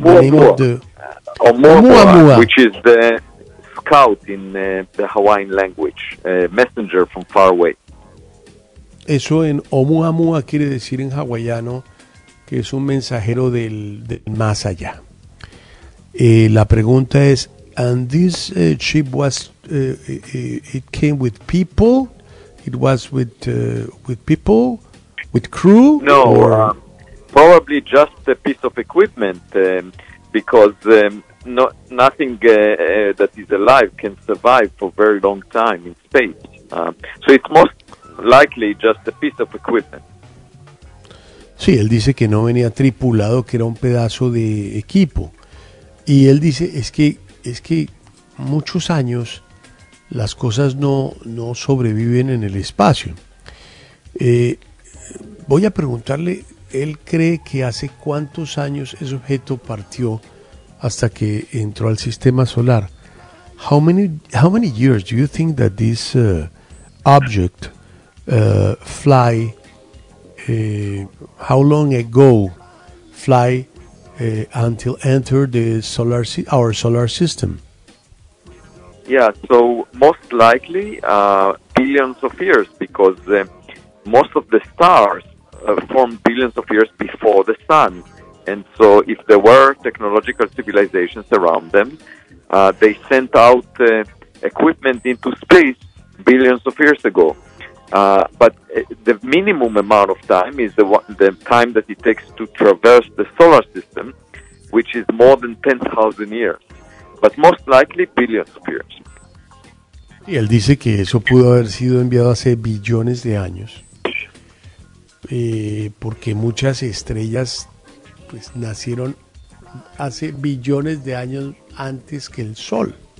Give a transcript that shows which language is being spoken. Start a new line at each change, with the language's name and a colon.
English: the name of the Oumuamua, which is the scout in the Hawaiian language, messenger from far away.
Spanish: Eso en Oumuamua quiere decir en hawaiano que es un mensajero del más allá. La pregunta es,
English: and this ship was it came with people? It was with people, with crew? No, or? Probably just a piece of equipment, because nothing that is alive can survive for very long time in space. So it's most likely just a piece of equipment.
Spanish: Sí, él dice que no venía tripulado, que era un pedazo de equipo. Y él dice, es que muchos años las cosas no sobreviven en el espacio. Voy a preguntarle, ¿él cree que hace cuántos años ese objeto partió hasta que entró al sistema solar?
English: How many years do you think that this object fly, how long ago fly until entered the solar our solar system? Yeah, so most likely billions of years, because most of the stars formed billions of years before the sun. And so if there were technological civilizations around them, they sent out equipment into space billions of years ago. But the minimum amount of time is the time that it takes to traverse the solar system, which is more than 10,000 years. But most likely billions of years.
Spanish: Y él dice que eso pudo haber sido enviado hace billones de años, porque muchas estrellas pues nacieron hace billones de años antes que el Sol.